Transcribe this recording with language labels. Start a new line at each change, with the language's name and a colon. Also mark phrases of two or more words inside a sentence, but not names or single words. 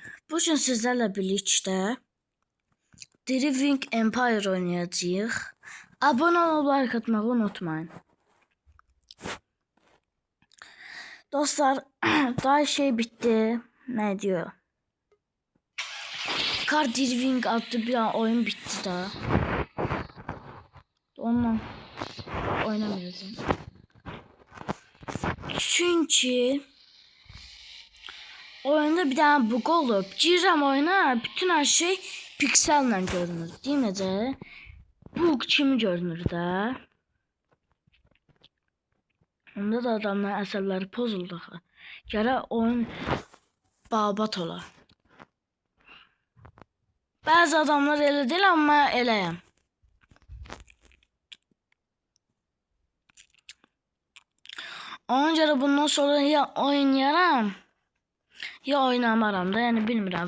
Turkish: Bugün sizlerle birlikte Driving Empire oynayacağıq. Abone olub like atmağı unutmayın. Dostlar, daha şey bitti. Ne diyor? Car Driving adlı bir oyun bitti daha. Onunla oynamayacağım. Çünkü oyunda bir tane bug olup girirəm oyuna, bütün her şey pikselle görünür. Değil mi de?
Azerbaijani: Bug kimi görünür de? Onda da adamların əsəbləri pozuldu. Gərək oyun babat ola. Bazı adamlar elə deyil, amma eləyəm. Ona görə bundan sonra ya oynayaram, ya oynamaram da, yəni bilmirəm.